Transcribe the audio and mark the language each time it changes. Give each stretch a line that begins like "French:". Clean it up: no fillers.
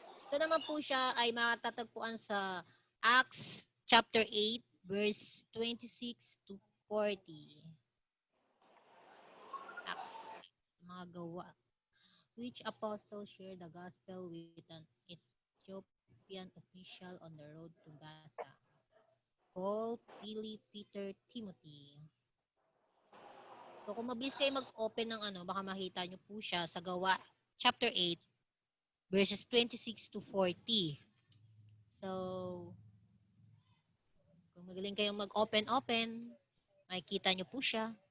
Filipino: Ito naman po siya ay matatagpuan sa Acts chapter 8 verse 26 to 40. Acts, mga gawa.
English: Which apostle shared the gospel with an Ethiopian official on the road to Gaza? Paul, Philip, Peter, Timothy.
Filipino: So kung mabilis kayo mag-open ng baka makita nyo po siya sa gawa chapter 8 verses 26 to 40. So, kung magaling kayong mag-open, makikita nyo po siya.